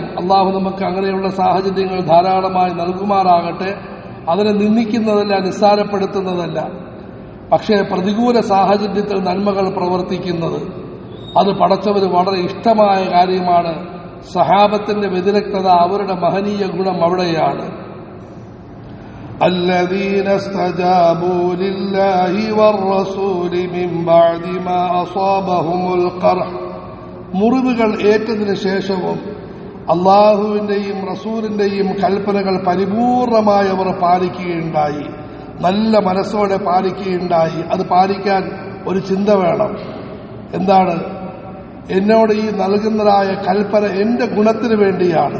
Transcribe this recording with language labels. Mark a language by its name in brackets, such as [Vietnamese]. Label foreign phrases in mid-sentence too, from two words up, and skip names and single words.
[Malayalam] അള്ളാഹു നമുക്ക് അങ്ങനെയുള്ള സാഹചര്യങ്ങൾ ധാരാളമായി നൽകുമാറാകട്ടെ. അതിനെ നിന്ദിക്കുന്നതല്ല, നിസ്സാരപ്പെടുത്തുന്നതല്ല. പക്ഷേ പ്രതികൂല സാഹചര്യത്തിൽ നന്മകൾ പ്രവർത്തിക്കുന്നത് അത് പടച്ചവന് വളരെ ഇഷ്ടമായ കാര്യമാണ്. സഹാബത്തിന്റെ വ്യതിരക്തത, അവരുടെ മഹനീയ ഗുണം അവിടെയാണ്. [Arabic] الذين استجابوا لله والرسول من بعد ما أصابهم القرح, [Malayalam] മുറിവുകൾ ഏറ്റതിനു ശേഷവും അള്ളാഹുവിന്റെയും റസൂലിന്റെയും കൽപ്പനകൾ പരിപൂർണമായി അവർ പാലിക്കുകയുണ്ടായി, നല്ല മനസ്സോടെ പാലിക്കുകയുണ്ടായി. അത് പാലിക്കാൻ ഒരു ചിന്ത വേണം. എന്താണ്? എന്നോട് ഈ നൽകുന്നതായ കൽപ്പന എന്റെ ഗുണത്തിന് വേണ്ടിയാണ്.